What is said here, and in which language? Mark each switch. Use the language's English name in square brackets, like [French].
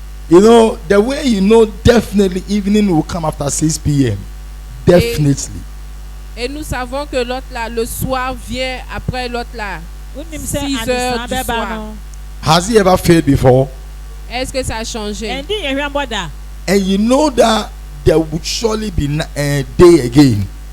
[English] You know, the way you know definitely evening will come after 6 p.m. Definitely. [French] Et nous savons que l'autre là, le soir vient après l'autre là. 6 heures du soir. [English] Has it ever failed before? [French] Est-ce que ça a changé? [English] And you know that there would surely be a day again.